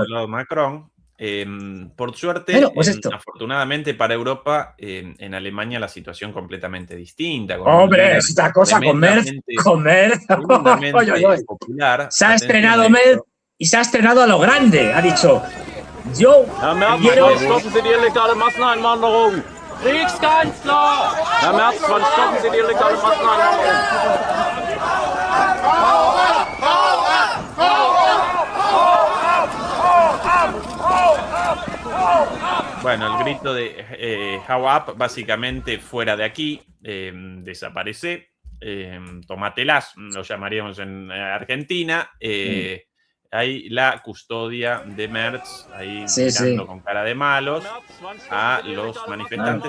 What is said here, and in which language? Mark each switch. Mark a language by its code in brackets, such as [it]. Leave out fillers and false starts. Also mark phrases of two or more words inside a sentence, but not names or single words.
[es] Macron. Por suerte, bueno, pues afortunadamente para Europa, en Alemania la situación completamente distinta. Hombre, es esta cosa con Merz. Popular. Se ha estrenado Merz y se ha estrenado a lo grande. Ha dicho, yo quiero... [de] stoppen Sie die illegale Masseneinwanderung! Kriegskanzler! Herr Merz, wann stoppen Sie die illegale Masseneinwanderung? [es] Bueno, el grito de How Up, básicamente fuera de aquí, desaparece, tomatelas, lo llamaríamos en Argentina, hay la custodia de Merz, ahí mirando con cara de malos a los manifestantes.